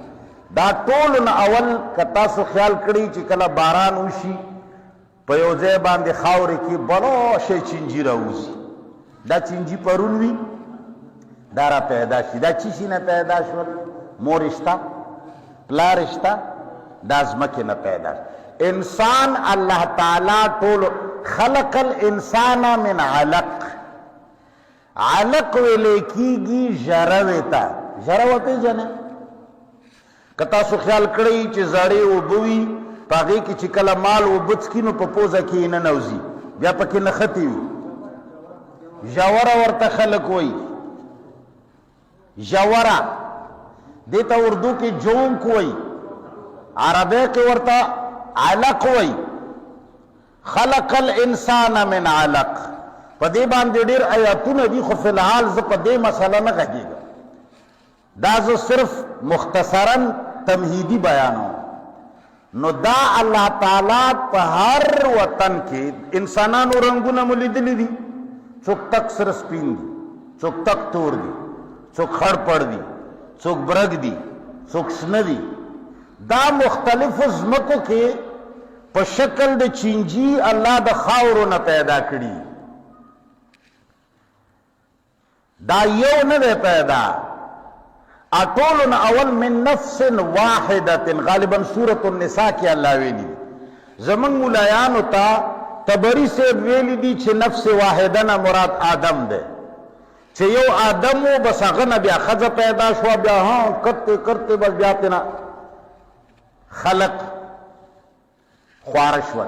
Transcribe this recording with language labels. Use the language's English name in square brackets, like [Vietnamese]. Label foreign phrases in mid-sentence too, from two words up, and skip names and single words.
[Pashto] دا ټولو نه اول که تاسو خیال کړئ چې کله باران وشي په یو ځای باندې خاورې کې بلو شی چینجي راوځي. دا چینجي پرون وي، دا را پیدا شي. دا چی شي نه پیدا شول؟ مور شته، پلار شته، دا ځمکې نه پیدا شي. انسان الله تعالی ټولو [Arabic] خلق الانسان من علق. [Pashto] علق ویلې کېږي ژروې ته. ژره وپېژنئ؟ که تاسو خیال کړئ چې زړې اوبه وي په هغې کې چې کله مال اوبه څکي نو په پوزه کې یې ننوځي، بیا پکې نښتې وي. ژوره ورته خلک وایي. ژوره دې ته اردو کې جونک وایي، عربی کې ورته علق وایي. [Arabic] خلق الانسان من علق. [Pashto] په دې باندې ډېر آیاتونه دي، خو فی الحال زه په دې مسله نه غږېږم. دا زه صرف مختصرا تمهیدی بیانوم. نو دا الله تعالی په هر وطن کې انسانانو رنگونه مو لیدلی دي. څوک تک سره سپین دي، څوک تک تور دي، څوک خړ پړ دي، څوک برګ دي، څوک شنه دي. دا مختلفو ځمکو کې په شکل د چینجی الله د خاورو نه پیدا کړي. دا یو نه دی پیدا، اټولو نه اول [Arabic] من نفس واحدة. [Pashto] غالبا سورة النساء کې الله ویلي. زمون مولایانو ته تبری سے ویلی دی چې نفس واحده نه مراد آدم دی، چې یو آدم و بس هغه نه بیا ښځه پیدا شوه، بیا [Urdu] کرتے کرتے [Pashto] بس بیا تینا خلق خواره شول.